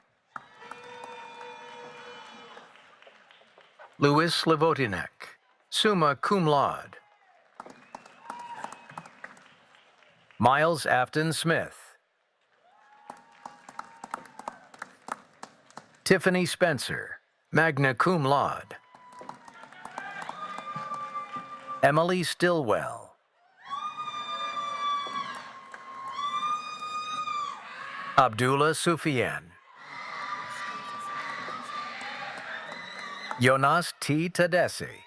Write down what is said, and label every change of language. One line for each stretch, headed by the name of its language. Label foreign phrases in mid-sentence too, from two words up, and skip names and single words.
English: Louis Slevotinek,
Latin: summa cum laude.
English: Miles Afton Smith. Tiffany Spencer,
Latin: magna cum laude.
English: Emily Stillwell. Abdullah Sufyan. Jonas T. Tadesi.